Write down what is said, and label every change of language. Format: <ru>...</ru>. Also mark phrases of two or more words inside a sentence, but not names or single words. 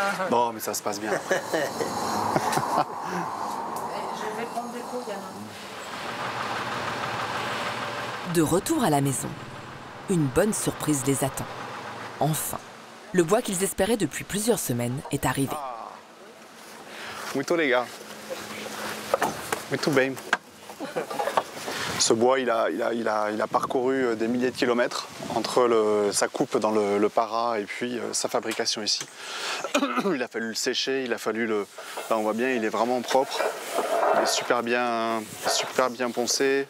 <fr>Non, mais ça se passe bien. Je vais prendre des cours, Yann. De retour à la maison, une bonne surprise les attend. Enfin, le bois qu'ils espéraient depuis plusieurs semaines est arrivé.</fr> <pt>Muito legal. Muito bem.</pt> <fr>Ce bois, il a parcouru des milliers de kilomètres entre sa coupe dans le para et puis sa fabrication ici. Il a fallu le sécher, il a fallu le... Là, on voit bien, il est vraiment propre. Il est super bien poncé.</fr>